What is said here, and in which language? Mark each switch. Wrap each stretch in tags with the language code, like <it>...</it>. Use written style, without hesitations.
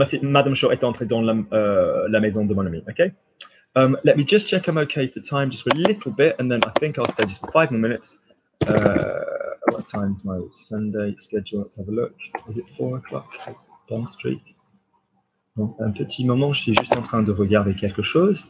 <fr>Madame Shaw est entrée dans la maison de mon ami.</fr> <en>Okay. Let me just check I'm okay for time, just for a little bit, and then I think I'll stay just for 5 more minutes. What time's my Sunday schedule? Let's have a look. Is it 4 o'clock? Bond Street.</en> <fr>Bon, un petit moment, je suis juste en train de regarder quelque chose.</fr>